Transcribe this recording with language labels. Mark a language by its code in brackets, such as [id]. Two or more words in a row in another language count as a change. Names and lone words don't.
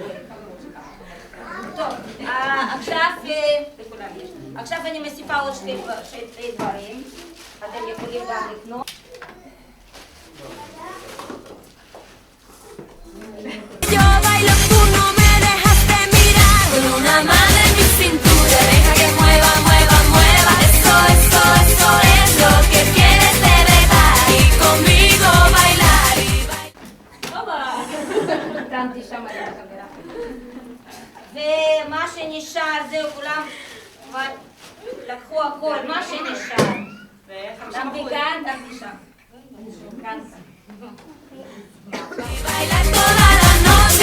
[he] טוב, עכשיו אני מוסיפה עוד שתי דברים, אתם יכולים גם לקנות. [es] Yo bailo, tú no me dejas de mirar. Con una mano en mi cintura, deja que mueva, mueva, mueva. Eso es lo que quieres de verdad. Y conmigo bailar y bailar. [he] שמתי שם על החברה. ומה שנשאר, זהו, כולם כבר לקחו הכל, מה שנשאר. תעמדי כאן, תעמדי שם. כאן. [es] Y bailar toda la noche.